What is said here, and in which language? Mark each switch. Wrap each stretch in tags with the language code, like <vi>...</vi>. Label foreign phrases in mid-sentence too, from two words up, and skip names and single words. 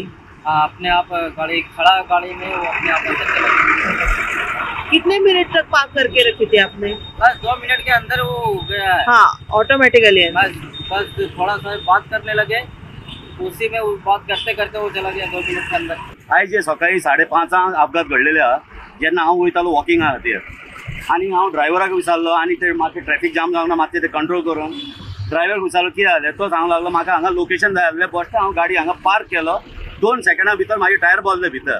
<hi>हाँ, अपने आप गाड़ी खड़ा गाड़ी में वो अपने आप अंदर चला गया. कितने मिनट तक पार्क करके रखी थी आपने? बस 2 मिनट के अंदर वो गया है. हाँ, ऑटोमेटिकली. बस थोड़ा सा बात करने लगे, उसी में वो बात करते करते वो चला गया 2 मिनट के अंदर.</hi> <kok>आयज जे सकाळी 5:30 अपघात घडलेले आहा जेन्ना हांव वयतालो वॉकिंगा खातीर आनी हांव ड्रायव्हराक विचारलो आनी ते मातशें</kok> <en>traffic jam</en> <kok>जावना मातशें ते कंट्रोल करून ड्रायव्हर विचारलो कितें जालें. तो सांगूंक लागलो म्हाका हांगा लोकेशन जाय आसलें बट हांव गाडी हांगा पार्क केलो 2 सेकंडा भितर म्हाजे टायर बसले भितर.</kok>